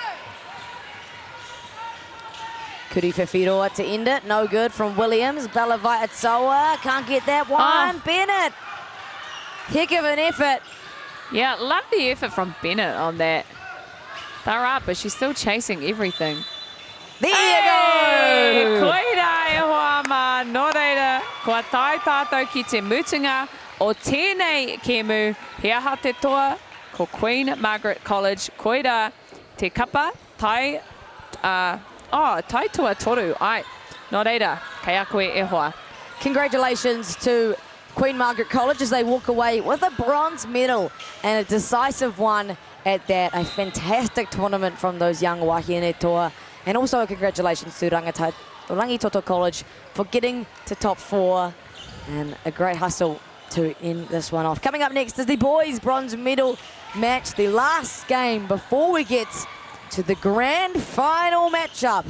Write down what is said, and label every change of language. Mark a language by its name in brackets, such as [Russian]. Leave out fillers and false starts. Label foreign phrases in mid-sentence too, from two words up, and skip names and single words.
[Māori] Kuri Whiwhiroa to end it. [English] No good from Williams. Belavai Atsoa can't get that one. Bennett. Heck of an effort. Yeah, love the effort from Bennett on that. They're up, but she's still chasing everything. There you go! [Māori] Koira e hoa ma, nō reira, kua tai tātou ki te mutunga o tēnei kēmu, he aha te toa, ko Queen Margaret College, koira te kapa, tai tua toru, ai, nō reira, kei a koe e hoa. [English] Congratulations to Queen Margaret College as they walk away with a bronze medal, and a decisive one at that. A fantastic tournament from those young [Māori] wahine toa. [English] And also congratulations to Rangi Toto College for getting to top 4, and a great hustle to end this one off. Coming up next is the boys' bronze medal match, the last game before we get to the grand final matchups.